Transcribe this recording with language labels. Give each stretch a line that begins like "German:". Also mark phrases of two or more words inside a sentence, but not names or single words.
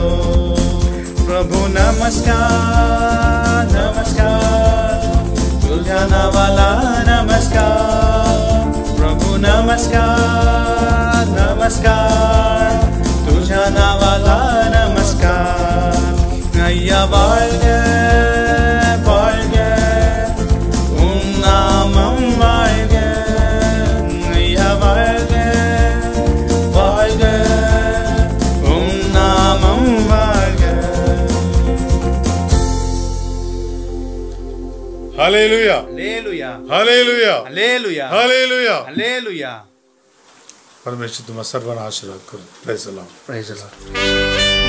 Marathi: प्रभू नमस्कार, नमस्कार, तुझ्या नावाला नमस्कार. प्रभू नमस्कार, नमस्कार, तुझ्या नावाला नमस्कार.
Tamil: अय्या வாழ்க வாழ்க உம் நாமம் வாழ்க. ஐயா வாழ்க வாழ்க உம் நாமம் வாழ்க.
Marathi: हालेलुया. हालेलुया. हालेलुया. हालेलुया. हालेलुया. हालेलुया. परमेश्वर तुम्हाला सर्वांना आशीर्वाद करू.
English: praise the Lord. praise the Lord.